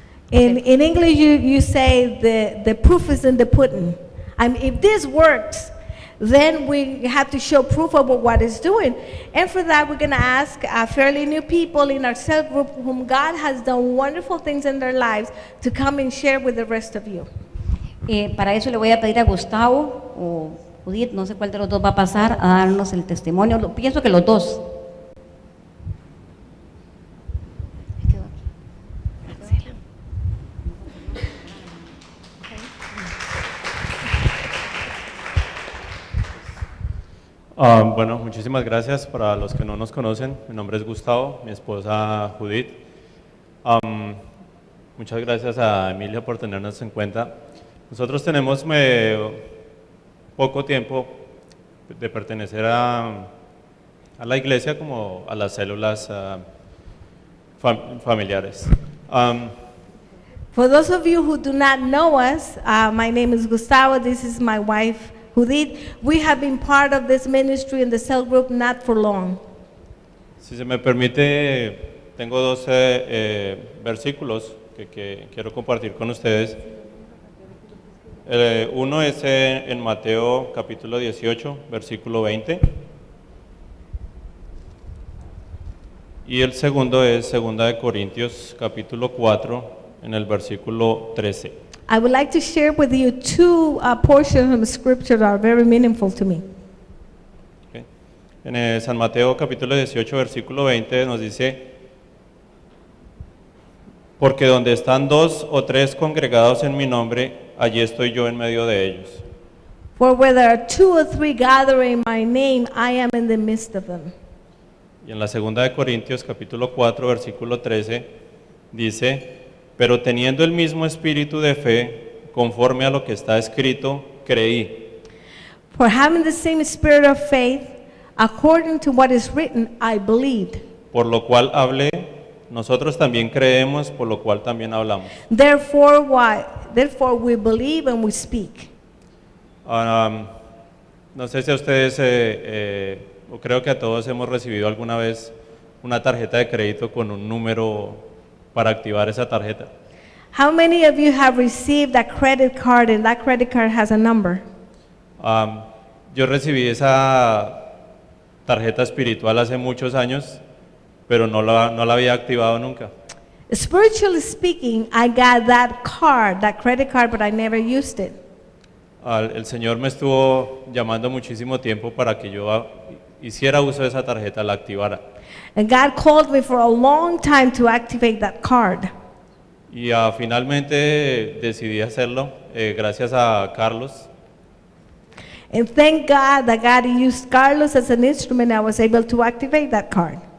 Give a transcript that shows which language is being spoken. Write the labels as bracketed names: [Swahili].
[English] In English, you say the proof is in the pudding. I mean, if this works, then we have to show proof of what it's doing. And for that, we're going to ask fairly new people in our cell group whom God has done wonderful things in their lives to come and share with the rest of you. [Spanish] Para eso le voy a pedir a Gustavo o Judith, no sé cuál de los dos va a pasar a darnos el testimonio. Pienso que los dos. Bueno, muchísimas gracias. Para los que no nos conocen, mi nombre es Gustavo, mi esposa Judith. Muchas gracias a Emilia por tenernos en cuenta. Nosotros tenemos poco tiempo de pertenecer a la iglesia como a las células familiares. [English] For those of you who do not know us, my name is Gustavo. This is my wife, Judith. We have been part of this ministry in the cell group not for long. [Spanish] Si se me permite, tengo 12 versículos que quiero compartir con ustedes. Uno es en Mateo capítulo 18, versículo 20. Y el segundo es 2 Corintios capítulo 4, en el versículo 13. [English] I would like to share with you two portions of scripture that are very meaningful to me. Okay. [Spanish] En San Mateo capítulo 18, versículo 20 nos dice: porque donde están 2 o 3 congregados en mi nombre, allí estoy yo en medio de ellos. [English] For where there are 2 or 3 gathering my name, I am in the midst of them. [Spanish] Y en la 2 Corintios capítulo 4, versículo 13, dice: pero teniendo el mismo espíritu de fe, conforme a lo que está escrito, creí. [English] For having the same spirit of faith, according to what is written, I believed. [Spanish] Por lo cual hablé. Nosotros también creemos, por lo cual también hablamos. [English] Therefore we believe and we speak. [Spanish] No sé si a ustedes, o creo que a todos hemos recibido alguna vez una tarjeta de crédito con un número para activar esa tarjeta. [English] How many of you have received a credit card and that credit card has a number? [Spanish] Yo recibí esa tarjeta espiritual hace muchos años, pero no la había activado nunca. [English] Spiritually speaking, I got that card, that credit card, but I never used it. [Spanish] El Señor me estuvo llamando muchísimo tiempo para que yo hiciera uso de esa tarjeta, la activara. [English] And God called me for a long time to activate that card. [Spanish] Y finalmente decidí hacerlo, gracias a Carlos. [English] And thank God that God used Carlos as an instrument. I was able to activate that card.